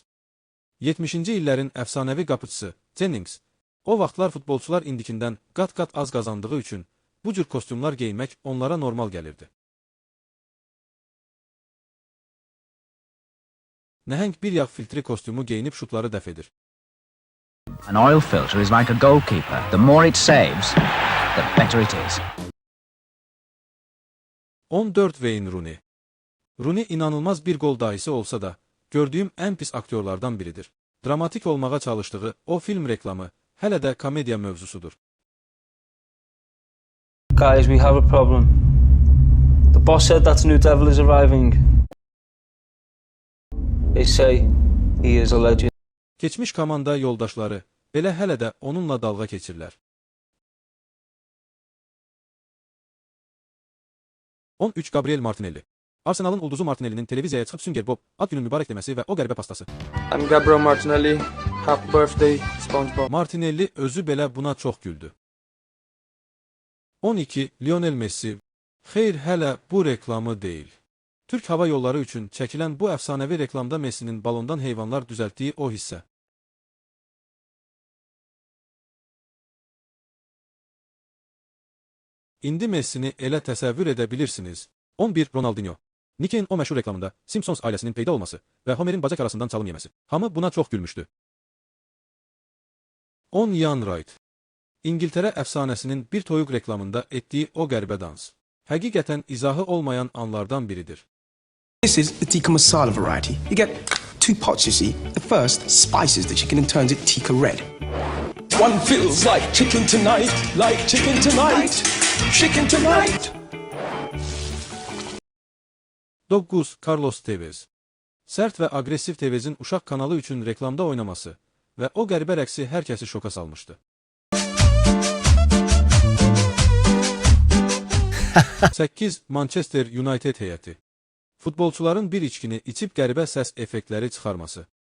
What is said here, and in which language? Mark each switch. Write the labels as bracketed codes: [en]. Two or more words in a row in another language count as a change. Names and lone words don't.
[az] 70-ci illərin əfsanəvi qapıçısı Jennings, o vaxtlar futbolçular indikindən qat-qat az qazandığı üçün bu cür kostyumlar geymək onlara normal gəlirdi. Nəhəng bir yağ filtri kostyumu geyinib şutları dəf edir. [en] An oil filter is like a goalkeeper. The more it saves, the better it is. [az] 14 Wayne Rooney. Rooney inanılmaz bir gol dahisi olsa da, gördüyüm ən pis aktyorlardan biridir. Dramatik olmağa çalışdığı o film reklamı hələ də komediya mövzusudur. [en] Guys, we have a problem. The boss said that New Devil is arriving. They say he is a legend. [az] Keçmiş komanda yoldaşları belə hələ də onunla dalğa keçirlər. 13 Gabriel Martinelli. Arsenal'ın ulduzu Martinelli'nin televiziyaya çıxıb Sünger Bob ad günün mübarək deməsi və o qəribə pastası. [en] I'm Gabriel Martinelli. Happy birthday, SpongeBob. [az] Martinelli özü belə buna çox güldü. 12 Lionel Messi. Xeyr, hələ bu reklamı deyil. Türk Hava Yolları üçün çəkilən bu əfsanəvi reklamda Messi'nin balondan heyvanlar düzəltdiyi o hissə. İndi Messi'ni elə təsəvvür edə bilirsiniz. 11 Ronaldinho. Nick'in o məşhur reklamında Simpsons ailəsinin peyda olması və Homer'in bacak arasından çalım yeməsi. Hamı buna çox gülmüşdü. 10 Ian Wright. İngiltərə əfsanəsinin bir toyuq reklamında etdiyi o qəribə dans. Həqiqətən izahı olmayan anlardan biridir. [en] This is the tikka masala variety. You get 2 pots, you see. The first spices the chicken and turns it tikka red. One feels like chicken tonight, like chicken tonight, chicken tonight. [az] 9 Carlos Tevez. Sərt və aqressiv Tevez'in uşaq kanalı üçün reklamda oynaması və o qəribə rəqsi hər kəsi şoka salmışdı. 8 Manchester United heyəti. Futbolçuların bir içkini içib qəribə səs effektləri çıxarması.